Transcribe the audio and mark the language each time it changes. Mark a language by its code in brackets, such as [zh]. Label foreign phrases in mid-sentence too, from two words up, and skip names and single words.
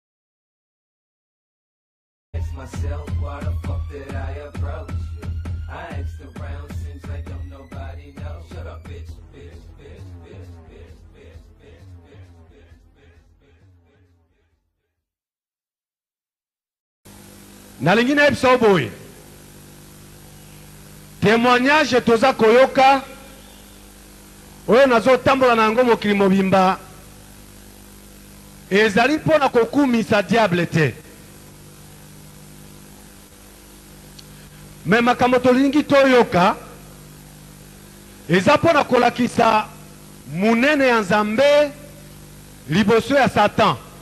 [en] Ask myself, why the fuck did I approach you? I asked around, seems like don't nobody know. Shut up, bitch, bitch, bitch, bitch, bitch, bitch, bitch, bitch, bitch. [ln] Nalingi na ebiso boye témoignage toza koyoka oyo nazo tambola na yango mokili mobimba ezali mpona kokumisa diable te me makambo tolingi toyoka eza mpona kolakisa munene ya Nzambe liboso ya Satan